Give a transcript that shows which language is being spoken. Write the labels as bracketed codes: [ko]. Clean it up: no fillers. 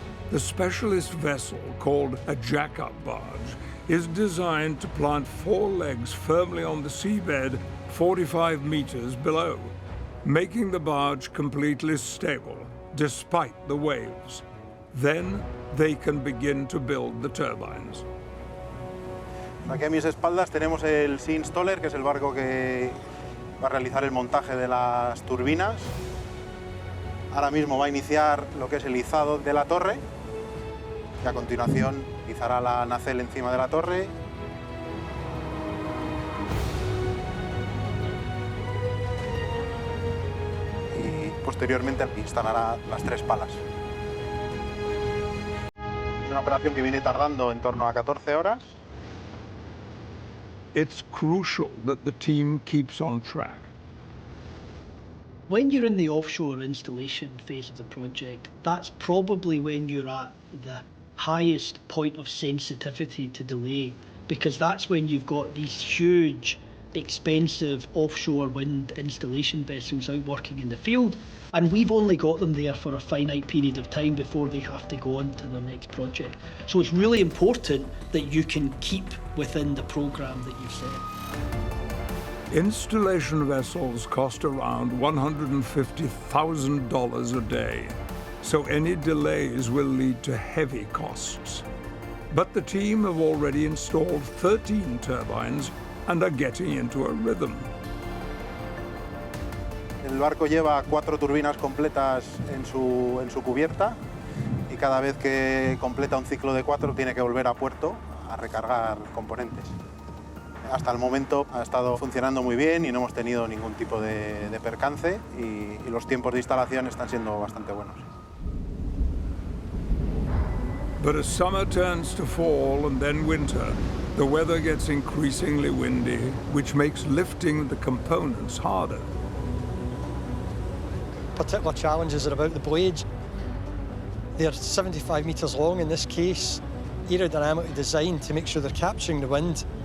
[en] The specialist vessel, called a jack-up barge, is designed to plant 4 legs firmly on the seabed 45 meters below, making the barge completely stable, despite the waves. Then they can begin to build the turbines. [es] Aquí a mis espaldas tenemos el Sea Installer, que es el barco que va a realizar el montaje de las turbinas. Ahora mismo va a iniciar lo que es el izado de la torre, y a continuación izará la nacelle encima de la torre. Y posteriormente instalará las 3 palas. Es una operación que viene tardando en torno a 14 horas. [en] It's crucial that the team keeps on track. When you're in the offshore installation phase of the project, that's probably when you're at the highest point of sensitivity to delay, because that's when you've got these huge, expensive offshore wind installation vessels out working in the field, and we've only got them there for a finite period of time before they have to go on to their next project. So it's really important that you can keep within the programme that you've set. Installation vessels cost around $150,000 a day, so any delays will lead to heavy costs. But the team have already installed 13 turbines and are getting into a rhythm. [es] El barco lleva 4 turbinas completas en su cubierta y cada vez que completa un ciclo de 4 tiene que volver a puerto a recargar componentes. Hasta el momento ha estado funcionando muy bien y no hemos tenido ningún tipo de percance y los tiempos de instalación están siendo bastante buenos. [en] But as summer turns to fall and then winter, the weather gets increasingly windy, which makes lifting the components harder. Particular challenges are about the blades. They're 75 metres long in this case, aerodynamically designed to make sure they're capturing the wind.